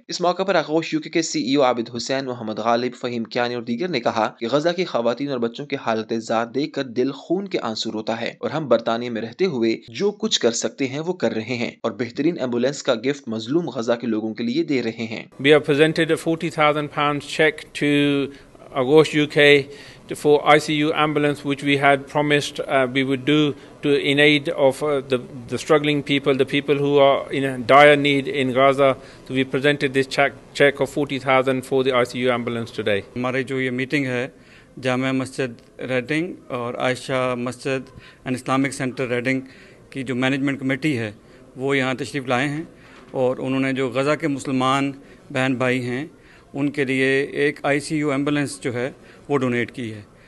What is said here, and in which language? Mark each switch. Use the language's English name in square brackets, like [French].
[Hindi] इस मौके पर आगोश यूके के CEO आबिद हुसैन, मोहम्मद गालिब, फहीम कियानी और दीगर ने कहा कि गजा की खवातीन और बच्चों की हालत ज़ात देख कर दिल खून के आंसू रोता है, और हम बरतानिया में रहते हुए जो कुछ कर सकते हैं वो कर रहे हैं, और बेहतरीन एम्बुलेंस का गिफ्ट मजलूम गजा के लोगों के लिए दे रहे हैं. [English] We have presented a £40,000 check to Agosh UK for ICU ambulance, which we had promised we would do in aid of the struggling people, the people who are in a dire need in Gaza. So we presented this check of 40,000 for the ICU ambulance today. [Hindi] हमारी जो ये meeting है Jamia Masjid raiding और आयशा मस्जिद and Islamic centre raiding की जो management committee है वो यहाँ तशरीफ़ लाए हैं, और उन्होंने जो गज़ा के मुसलमान बहन भाई हैं उनके लिए एक ICU एम्बुलेंस जो है वो डोनेट की है.